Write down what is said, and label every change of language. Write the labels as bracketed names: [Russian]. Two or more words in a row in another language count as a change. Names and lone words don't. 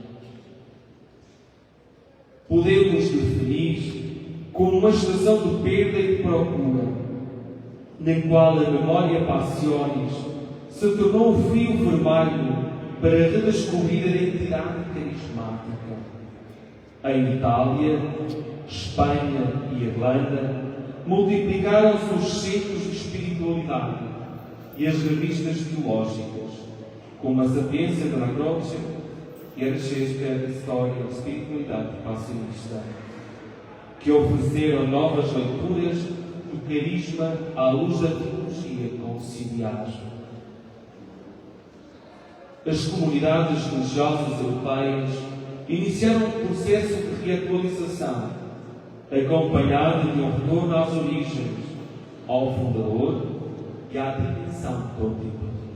[Portuguese] Podemos definir como uma estação de perda e de procura, na qual a [Latin] memória passionis [Portuguese] se tornou o fio vermelho para redescobrir a identidade carismática. Em Itália, Espanha e Irlanda, multiplicaram-se os centros de espiritualidade e as revistas teológicas, como a Sapiência de la Croce e a Recesca História de Espiritualidade Passionista, que ofereceram novas leituras do carisma à luz da teologia conciliar. As comunidades religiosas europeias iniciaram um processo de reatualização, acompanhado de um retorno às origens, ao fundador e à dimensão contemplativa.